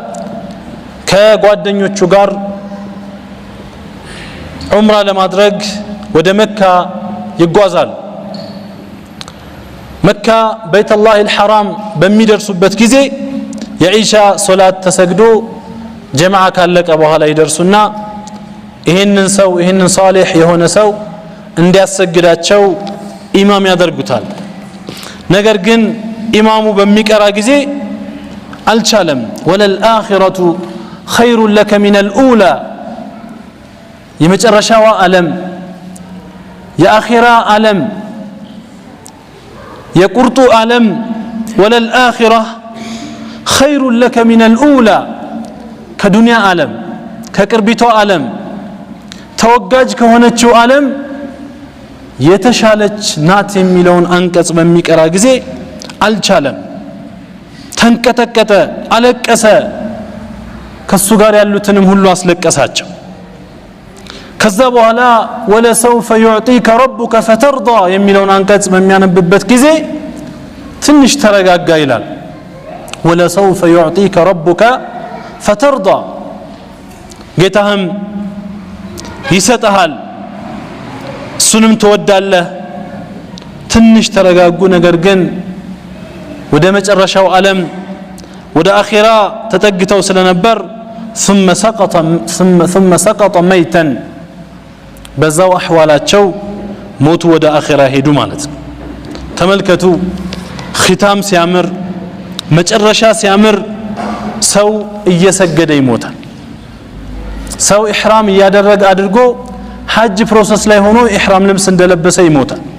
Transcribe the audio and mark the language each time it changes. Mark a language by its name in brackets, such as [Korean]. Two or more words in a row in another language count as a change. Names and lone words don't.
[Amharic] ከጓደኞቹ ጋር ዑምራ ለማድረግ ወደ መካ ይጓዛል መካ በይተላህ الحرام በሚደርሱበት ጊዜ የኢሻ ሶላት ተሰግዶ ጀማዓ ካለቀ በኋላ ይደርሱና ይሄንን ሷሊህ የሆነ ሰው እንዲያሰግዳቸው ኢማም ያደርጉታል ነገር ግን ኢማሙ በሚቀራ ጊዜ አልቻለም [Arabic] وللآخرة خير لك من الاولى [Amharic] የመጨረሻው ዓለም የአኺራ ዓለም የቁርጡ ዓለም [Arabic] وللآخرة خير لك من الاولى [Amharic] ከዱንያ ዓለም ከቅርቢቷ ዓለም ተወጋጅ ከሆነችው ዓለም የተሻለች ናት የሚለውን አንቀጽ በሚቀራ ጊዜ አልቻለም ተንቀጠቀጠ አለቀሰ ከሱ ጋር ያሉትንም ሁሉ አስለቀሳቸው ከዛ በኋላ [Arabic] ولسوف يعطيك ربك فترضى [Amharic] የሚለውን አንቀጽ በሚያነብበት ጊዜ ትንሽ ተረጋጋ ይላል [Arabic] ولسوف يعطيك ربك فترضى [Amharic] ጌታህም ይሰጣል እሱንም ትወዳለህ ትንሽ ተረጋጉ ነገር ግን ወደ መጨረሻው ዓለም ወደ አኺራ ተጠግተው ስለነበር [Arabic] ثم سقط ميتا [Amharic] በዛው አህዋላቸው ሞቱ ወደ አኺራ ሄዱ ማለት ነው ተመልከቱ ختام ሲያምር መጨረሻ ሲያምር ሰው እየሰገደ ይሞታል ሰው ኢህራም ያደረገ አድርጎ ሐጅ ፕሮሰስ ላይ ሆኖ ኢህራም ልብስ እንደለበሰ ይሞታል